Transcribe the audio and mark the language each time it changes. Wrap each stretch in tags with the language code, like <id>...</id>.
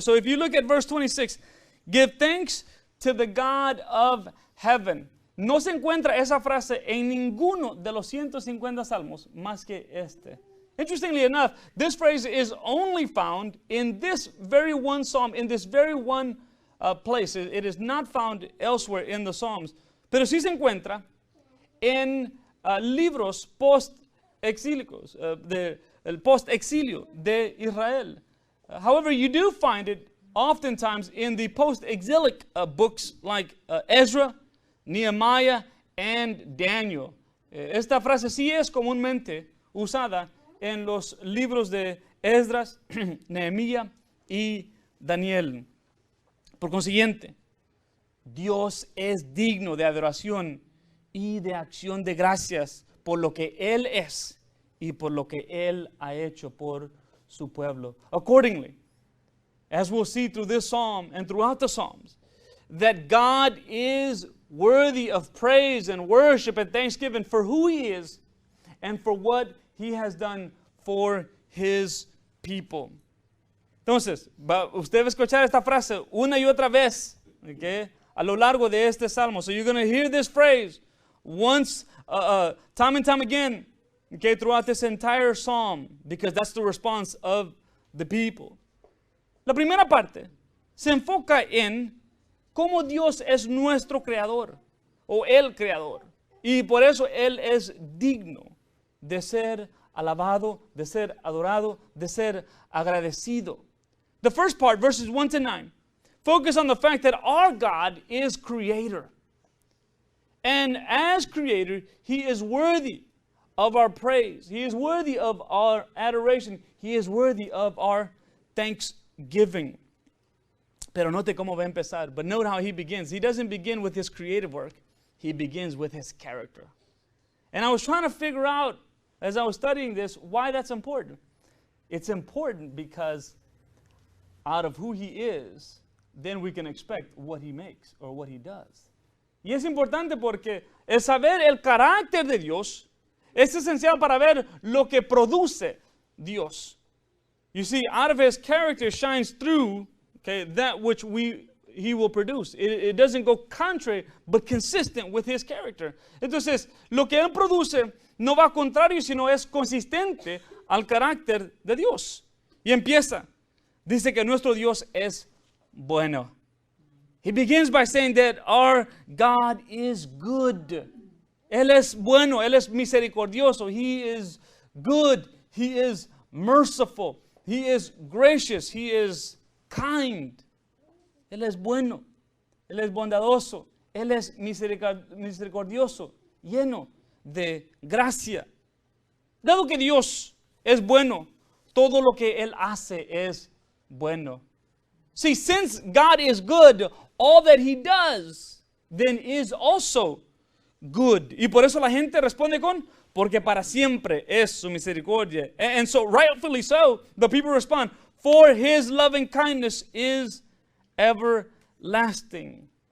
<en>So if you look at verse 26, give thanks to the God of heaven.</en> <es>No se encuentra esa frase en ninguno de los 150 salmos más que este.</es> <en>Interestingly enough, this phrase is only found in this very one psalm, in this very one place. It is not found elsewhere in the Psalms.</en> <es>Pero sí se encuentra en libros post-exílicos, el post-exilio de Israel.</es> <en>However, you do find it oftentimes in the post-exilic books like Ezra, Nehemiah, and Daniel.</en> <es>Esta frase sí es comúnmente usada en los libros de Esdras, Nehemías y Daniel. Por consiguiente, Dios es digno de adoración y de acción de gracias por lo que Él es y por lo que Él ha hecho por su pueblo.</es> <en>Accordingly, as we'll see through this psalm and throughout the Psalms, that God is worthy of praise and worship and thanksgiving for who He is and for what He has done for His people.</en> <es>Entonces, usted va a escuchar esta frase una y otra vez, okay, a lo largo de este salmo.</es> <en>So you're going to hear this phrase once, time and time again, okay, throughout this entire psalm, because that's the response of the people.</en> <es>La primera parte se enfoca en cómo Dios es nuestro creador, o el creador, y por eso Él es digno de ser alabado, de ser adorado, de ser agradecido.</es> <en>The first part, verses 1 to 9, focus on the fact that our God is creator. And as creator, He is worthy of our praise. He is worthy of our adoration. He is worthy of our thanksgiving.</en> <es>Pero note cómo va a empezar.</es> <en>But note how he begins. He doesn't begin with his creative work. He begins with his character. And I was trying to figure out, as I was studying this, why that's important. It's important because out of who he is, then we can expect what he makes or what he does.</en> <es>Y es importante porque el saber el carácter de Dios es esencial para ver lo que produce Dios.</es> <en>You see, out of his character shines through, okay, that which he will produce. It doesn't go contrary, but consistent with his character.</en> <es>Entonces, lo que él produce no va contrario, sino es consistente al carácter de Dios. Y empieza. Dice que nuestro Dios es bueno.</es> <en>He begins by saying that our God is good.</en> <es>Él es bueno, Él es misericordioso.</es> <en>He is good. He is merciful. He is gracious. He is kind.</en> <es>Él es bueno. Él es bondadoso. Él es misericordioso, lleno de gracia. Dado que Dios es bueno, todo lo que Él hace es bueno.</es> <en>See, since God is good, all that He does then is also good.</en> <es>Y por eso la gente responde con, porque para siempre es su misericordia.</es> <en>And so, rightfully so, the people respond, for His loving kindness is everlasting.</en>